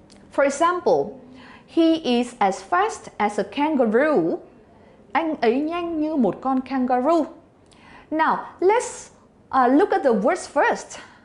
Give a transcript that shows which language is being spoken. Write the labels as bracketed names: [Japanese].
[English] For example, he is as fast as a kangaroo. [Vietnamese] Anh ấy nhanh như một con kangaroo. [English] Now, let's look at the words first.